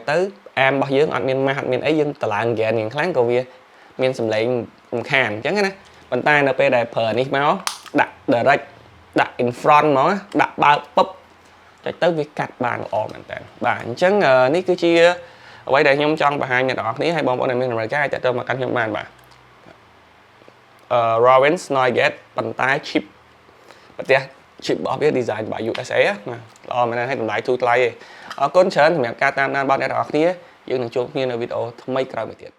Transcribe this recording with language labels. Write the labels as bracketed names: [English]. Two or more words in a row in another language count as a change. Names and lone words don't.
[Khmer] ទៅ amp របស់យើងអត់មានម៉ាស់អត់មានអីយើងតម្លើង gain យ៉ាងខ្លាំងក៏វាមានសំឡេងរំខានអញ្ចឹងណា ប៉ុន្តែនៅពេលដែលប្រើនេះមកដាក់ direct ដាក់ [English] in front [Khmer] មកដាក់បើកពឹបចុចទៅវាកាត់បានល្អមែនតើបាទអញ្ចឹងនេះគឺជាអ្វីដែលខ្ញុំចង់បង្ហាញអ្នកនរគ្នាឲ្យបងប្អូនដែលមានតម្រូវការអាចទៅមកកាន់ខ្ញុំបានបាទ Ravens noise gate ប៉ុន្តែ chip ប្រទេស chip របស់វា [English] design by USA [Khmer] ណាល្អមែនហើយតម្លៃធូរថ្លៃឯងអរគុណច្រើនសម្រាប់ការតាមដានរបស់អ្នកទាំងអស់គ្នាយើងនឹងជួបគ្នានៅវីដេអូថ្មីក្រោយមួយទៀត